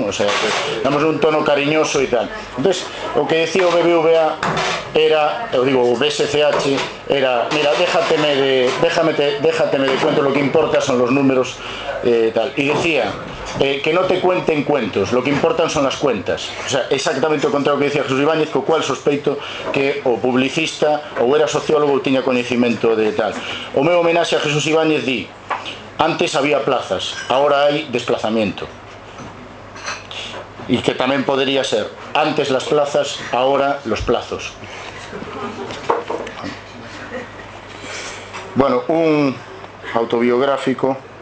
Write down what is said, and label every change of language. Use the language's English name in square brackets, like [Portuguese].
[Spanish] O sea, que damos un tono cariñoso y tal. Entonces, lo que decía BBVA era, o digo, BSCH, era, mira, déjame de cuento, lo que importa son los números, tal. Y decía, Que no te cuenten cuentos, lo que importan son las cuentas. [Galician] O sea, exactamente o contrario que decía Jesús Ibáñez, co cual sospeito que o publicista ou era sociólogo ou tiña coñecemento de tal. O meu homenaxe a Jesús Ibáñez di: [Spanish] antes había plazas, [Galician] ahora hai desplazamiento. E que tamén podería ser: [Spanish] antes las plazas, ahora los plazos. Bueno, un autobiográfico.